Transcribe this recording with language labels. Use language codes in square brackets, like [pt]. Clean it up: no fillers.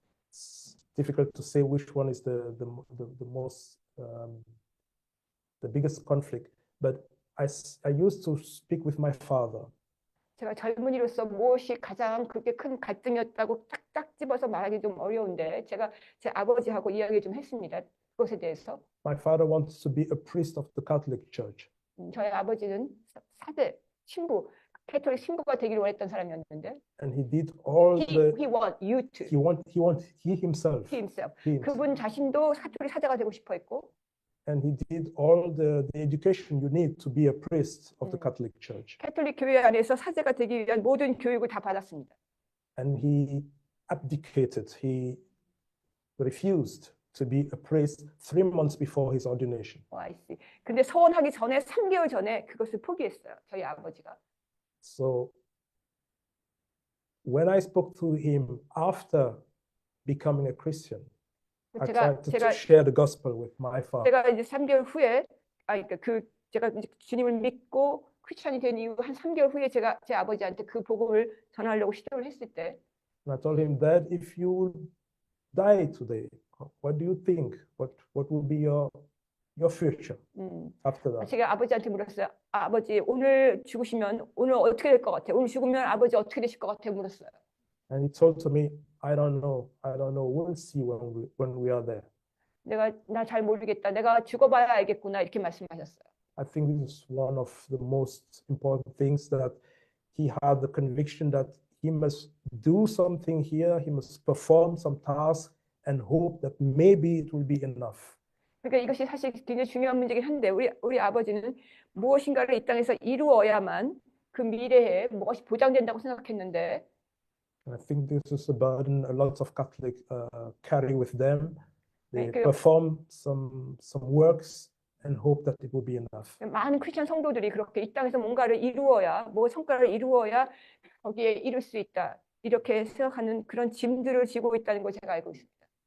[en] It's difficult to say which one is the most, the biggest conflict. But I used to speak with my father. [ko] 제가 젊은이로서 무엇이 가장 그렇게 큰 갈등이었다고 쫙쫙 집어서 말하기 좀 어려운데 제가 제 아버지하고 이야기 좀 했습니다. 그것에 대해서. [en] My father wants to be a priest of the Catholic Church. [ko] 저희 아버지는 사제, 신부, 캐톨릭 신부가 되기를 원했던 사람이었는데. [en] And he did all he want you to. He himself. [ko] 그분 자신도 캐톨릭 사제가 되고 싶어 했고. [en] And he did all the education you need to be a priest of the Catholic Church. [ko] 캐톨릭 교회 안에서 사제가 되기 위한 모든 교육을 다 받았습니다. [en] And he abdicated. He refused to be a priest 3 months before his ordination. I see. [ko] 근데 서원하기 전에 3개월 전에 그것을 포기했어요. 저희 아버지가. [en] So when I spoke to him after becoming a Christian, I tried to share the gospel with my father. [ko] 제가 이제 3개월 후에 그러니까 제가 이제 주님을 믿고 크리스천이 된 이후 한 3개월 후에 제가 제 아버지한테 그 복음을 전하려고 시도를 했을 때 [en] And I told him that if you die today, what do you think? What will be your your future after that. [ko] 제가 아버지한테 물었어요. 아버지, 오늘 죽으시면 오늘 어떻게 될 것 같아요? 오늘 죽으면 아버지 어떻게 되실 것 같아요? 물었어요. [en] And he told to me, I don't know. We'll see when we are there. [ko] 나 잘 모르겠다. 내가 죽어봐야 알겠구나. 이렇게 말씀하셨어요. [en] I think this is one of the most important things, that he had the conviction that he must do something here, he must perform some task and hope that maybe it will be enough. [ko] 그러니까 이것이 사실 굉장히 중요한 문제긴 한데 우리 아버지는 무엇인가를 이 땅에서 이루어야만 그 미래에 무엇이 보장된다고 생각했는데 [en] And I think this is a burden a lot of Catholics carry with them. They 그- perform some works and hope that it will be enough. [ko] 많은 크리스천 성도들이 그렇게 이 땅에서 뭔가를 이루어야 뭐 성과를 이루어야 거기에 이룰 수 있다. 이렇게 생각하는 그런 짐들을 지고 있다는 걸 제가 알고 있습니다.